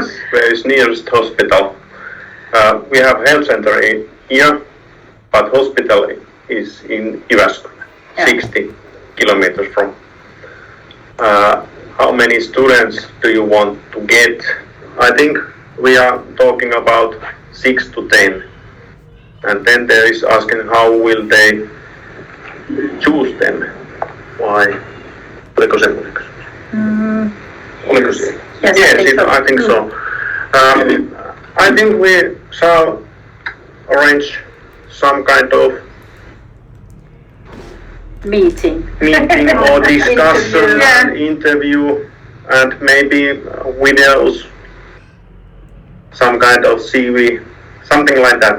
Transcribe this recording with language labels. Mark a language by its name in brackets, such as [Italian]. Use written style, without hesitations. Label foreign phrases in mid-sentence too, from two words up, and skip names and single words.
[English] Yes, where is nearest hospital? We have health center here, but hospital is in Jyväskylä, 60 kilometers from. How many students do you want to get? I think we are talking about 6 to 10. And then there is asking how will they choose them? Why? [Finnish] Oliko semmoinen kysymys? Oliko se? [English] Yes, I think so. I think we shall arrange some kind of meeting or discussion and interview, and maybe videos, some kind of CV, something like that.